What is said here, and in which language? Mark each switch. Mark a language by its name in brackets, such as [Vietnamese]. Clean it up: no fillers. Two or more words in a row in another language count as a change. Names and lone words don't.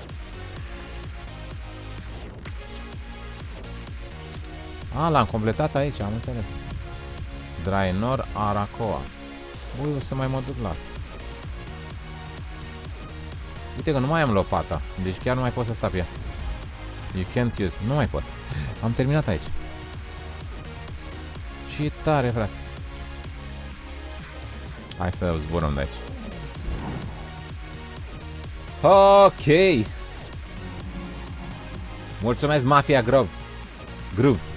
[Romanian] L-am completat aici, am înțeles. Draenor Arakoa. Băi, o să mai mă duc la asta. Uite că nu mai am lopata. Deci chiar nu mai pot să stau pe ea. [English] You can't use. [Romanian] Nu mai pot. Am terminat aici. Și e tare, frate. Hai să zburăm de aici. Ok. Mulțumesc, Mafia Grove. Groove.